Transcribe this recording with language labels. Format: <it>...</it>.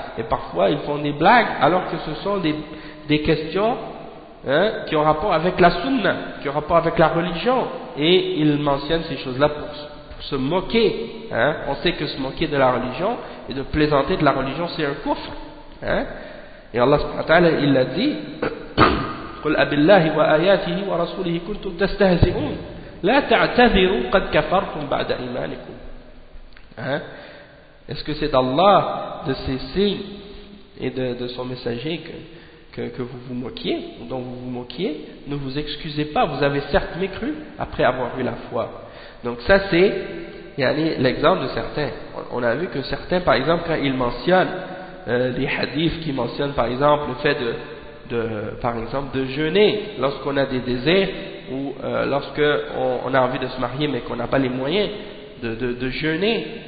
<fr>Et parfois, ils font des blagues alors que ce sont des questions, hein, qui ont rapport avec la sunna, qui ont rapport avec la religion. Et ils mentionnent ces choses-là pour se moquer. Hein? On sait que se moquer de la religion et de plaisanter de la religion, c'est un kufr. Hein? Et Allah subhanahu wa ta'ala, il l'a dit,</fr> <ar>قُلْ أَبِاللَّهِ وَآيَاتِهِ وَرَسُولِهِ كُنْتُمْ تَسْتَهْزِئُونَ لَا تَعْتَذِرُوا قَدْ كَفَرْتُمْ بَعْدَ إِيمَانِكُمْ.</ar> <fr>Hein? Est-ce que c'est d'Allah, de ses signes et de son messager que vous vous moquiez, dont vous vous moquiez? Ne vous excusez pas, vous avez certes mécru après avoir eu la foi. Donc ça, c'est l'exemple de certains. On a vu que certains, par exemple, quand ils mentionnent les hadiths qui mentionnent, par exemple, le fait de par exemple, de jeûner lorsqu'on a des désirs, ou lorsqu'on a envie de se marier mais qu'on n'a pas les moyens de jeûner.</fr>